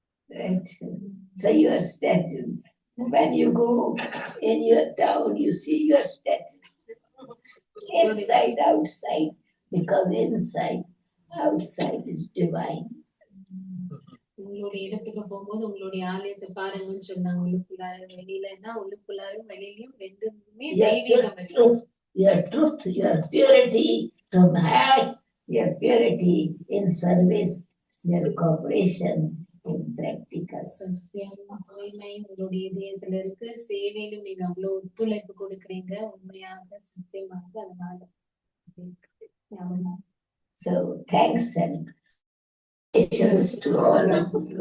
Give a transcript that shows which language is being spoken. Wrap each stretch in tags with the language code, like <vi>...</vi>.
<en>Right. So your statue. When you go in your town, you see your statues. Inside, outside, because inside, outside is divine.</en> <ta>உங்களுடைய இடத்துக்கு போகும்போது உங்களுடைய ஆலயத்தை பாருங்கன்னு சொன்னாங்க. உள்ளுக்குள்ளார வெளியிலன்னா உள்ளுக்குள்ளாரும் வெளியிலயும் ரெண்டுமே தெய்வீகம் இருக்கு.</ta> <en>Your truth, your purity from heart, your purity in service, your cooperation in practical.</en> <ta>சத்தியம், தூய்மை உங்களுடைய இதயத்துல இருக்கு. சேவையிலும் நீங்க அவ்வளவு ஒத்துழைப்பு கொடுக்குறீங்க. உண்மையாக, சத்தியமாக. அதனால அவ்வளவுதான்.</ta> <en>So thanks and patience to all of you.</en>